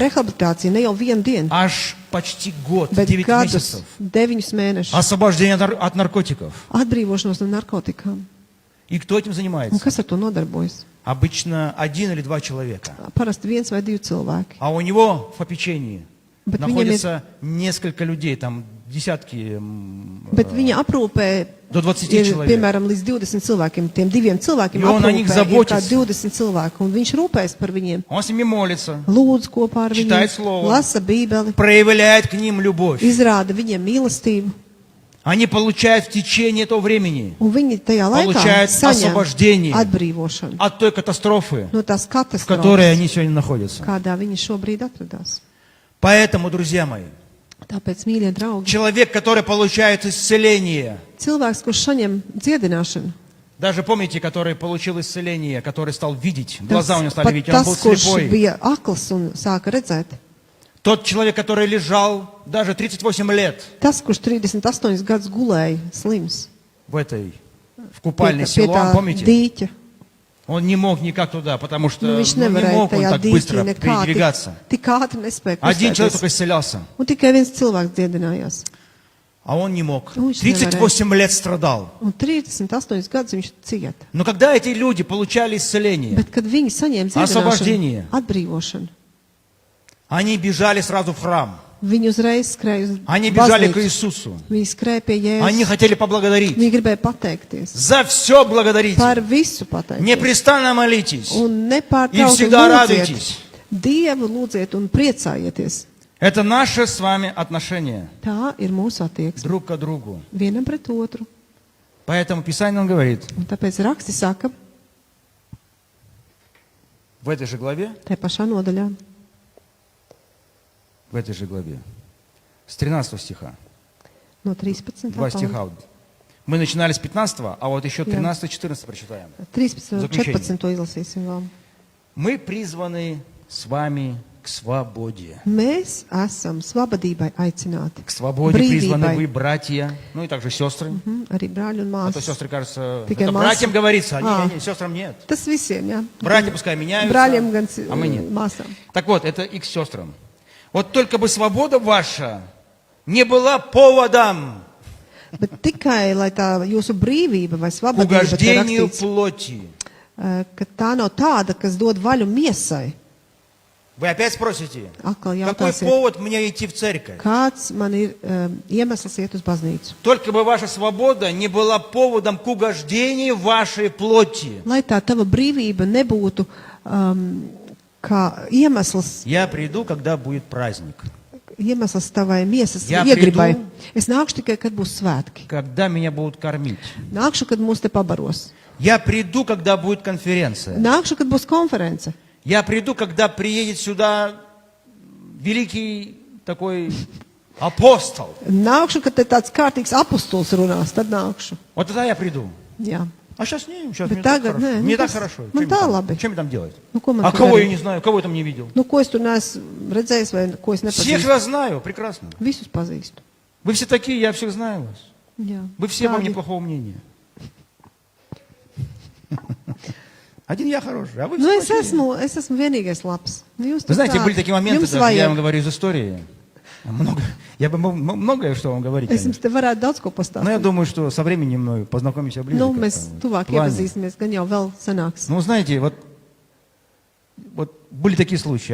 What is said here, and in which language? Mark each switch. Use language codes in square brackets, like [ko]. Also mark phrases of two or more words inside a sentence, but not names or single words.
[lv] rehabilitācija, ne jau vienu dienu, [ru] Аж почти год, [lv] bet 9 gadus, [ru] месяцев. [lv] 9 mēnešus. [ru] Освобождение от наркотиков. [lv] Atbrīvošanos no narkotikām. [ru] И кто этим [lv] Un [ru] занимается? [lv] kas ar to nodarbojas? [ru] Обычно 1 или 2 человека. [lv] Parasti 1 vai 2 cilvēki. [ru] А у него в попечении [lv] Bet viņam ir, [ru] находится несколько людей, там десятки, [lv] bet viņa aprūpē [ru] до 20 [lv] ir, [ru] человек. [lv] piemēram, līdz 20 cilvēkiem. Tiem 2 cilvēkiem Jo un aprūpē [ru] они [lv] ir kā [ru] заботятся. [lv] 20 cilvēku, un viņš rūpēs par viņiem. [ru] Он с ними молится, [lv] Lūdz kopā ar [ru] Читает [lv] viņiem, [ru] слово. [lv] lasa bībeli, [ru] проявляет к ним любовь. [lv] izrāda viņiem mīlestību, [ru] Они получают в течение этого времени [lv] un viņi tajā laikā [ru] Получают освобождение. [lv] saņem atbrīvošanu [ru] от той катастрофы, [lv] no tās [ru] в которой [lv] katastrofas, [ru] они сегодня находятся. [lv] kādā viņi šobrīd atradās. [ru] Поэтому, друзья мои, [lv] Tāpēc, mīļie draugi, [ru] человек, который получает исцеление, [lv] cilvēks, kurš saņem dziedināšanu, [ru] даже помните, который получил исцеление, который стал видеть, [lv] tas, [ru] глаза у него стали [lv] pat [ru] видеть, он [lv] tas, [ru] был [lv] kurš [ru] слепой. [lv] bija akls un sāka redzēt, [ru] Тот человек, который лежал даже 38 лет [lv] tas, kurš 38 gadus gulēja slims [ru] в купальной [lv] pie [ru] Силуам, [lv] tā [ru] помните? [lv] dīķa. [ru] Он не мог никак туда, потому что [lv] Viņš [ru] не [lv] nevarēja [ru] мог он [lv] tajā [ru] так [lv] dīķī [ru] быстро [lv] nekā [ru] передвигаться. [lv] tik ātri nespēja [ru] Один человек только [lv] kustēties. [ru] исцелялся, [lv] Un tikai viens cilvēks dziedinājās. [ru] а он не мог. Ну, очень 38 лет страдал. [lv] Un 38 gadus viņš cieta. [ru] Но когда эти люди получали исцеление, [lv] Bet, kad viņi saņēma [ru] Освобождение. [lv] dziedināšanu, atbrīvošanu, [ru] они бежали сразу в храм. [lv] viņi uzreiz skrēja uz [ru] Они бежали к [lv] baznīcu. [ru] Иисусу. [lv] Viņi skrēja pie [ru] Они [lv] Jēzus. [ru] хотели поблагодарить. [lv] Viņi gribēja pateikties. [ru] За все благодарите. [lv] Par visu pateikties. [ru] Непрестанно молитесь. [lv] Un [ru] И [lv] nepārtraukti [ru] всегда [lv] lūdziet. [ru] радуйтесь. [lv] Dievu lūdziet un priecājieties. [ru] Это наше с вами отношение [lv] Tā ir mūsu attieksme. [ru] друг к другу. [lv] Vienam pret otru. [ru] Поэтому Писание нам говорит [lv] Un tāpēc raksti saka, [ru] в этой же главе, [lv] tai pašā nodaļā, [ru] с 13 стиха, [lv] no 13. [ru] 2 стиха. Мы начинали с 15, а вот еще 13-14 прочитаем. [lv] 13. un [ru] Заключение. [lv] 14. izlasīsim vēl. [ru] Мы призваны с вами к свободе. [lv] Mēs esam svabadībai aicināti. [ru] К свободе призваны [lv] Brīvībai. [ru] вы, братья, ну и также сестры. [lv] Arī brāļi un [ru] А то [lv] māsas. [ru] сестры, кажется, Только это масса. братьям говорится, А. не, сестрам нет. [lv] Tas visiem, jā. [ru] Братья пускай меняются, [lv] Brāļiem gan [ru] а мы нет. [lv] māsām. [ru] Так вот, это и к сестрам. Вот только бы свобода ваша не была поводом [lv] Bet tikai, lai tā jūsu brīvība vai [ru] к [lv] svabadība, te [ru] угождению [lv] rakstīts, [ru] плоти. [lv] ka tā nav tāda, kas dod vaļu miesai. [ru] Вы опять спросите, [lv] Atkal [ru] какой [lv] jautāsiet, [ru] повод мне идти в церковь? [lv] kāds man ir iemesls iet uz baznīcu? [ru] Только бы ваша свобода не была поводом к угождению вашей плоти. [lv] Lai tā tava brīvība nebūtu kā iemesls [ru] Я приду, когда будет праздник. [lv] tavai miesas Jā, iegribai. pridu. Es nākšu tikai, kad būs svētki. [ru] Когда меня будут кормить. [lv] Nākšu, kad mūs te pabaros. [ru] Я приду, когда будет конференция. [lv] Nākšu, kad būs konference. [ru] Я приду, когда приедет сюда великий такой апостол. [lv] Nākšu, kad te tāds kārtīgs apustuls runās, tad nākšu. [ru] Вот тогда я приду. [lv] Jā. [ru] А сейчас не, сейчас [lv] Bet [ru] мне так [lv] tagad [ru] хорошо. [lv] nē, [ru] Мне [lv] nu [ru] так [lv] tas- [ru] хорошо. [lv] man [ru] Чем [lv] tā [ru] там- [lv] labi. [ru] Чем мне там делать? [lv] Nu, ko man [ru] А [lv] tur [ru] кого я [lv] darīt? [ru] не знаю, кого я там не видел? [lv] Nu, ko es tur neesmu redzējis vai ko es [ru] Всех [lv] nepazīstu? [ru] вас знаю, прекрасно. [lv] Visus pazīstu. [ru] Вы все такие, я всех знаю вас. [lv] Jā. [ru] Вы все обо мне [lv] Tādi. [ru] плохого мнения. Один я хороший, а вы [lv] Nu, [ru] все плохие. [lv] es esmu vienīgais labs. Nu, jūs [ru] Вы [lv] tur [ru] знаете, [lv] tā- [ru] были такие моменты, [lv] jums [ru] даже, я вам [lv] vajag. [ru] говорю из истории. Много. Я бы мог многое что вам говорить, [lv] Es [ru] конечно. [lv] jums te varētu daudz ko [ru] Но я [lv] pastāstīt. [ru] думаю, что со временем мы познакомимся ближе. [lv] Nu, [ru] как-то [lv] mēs [ru] в [lv] tuvāk [ru] плане. [lv] iepazīsimies, gan jau vēl sanāks. [ru] Ну, знаете, вот были такие случаи.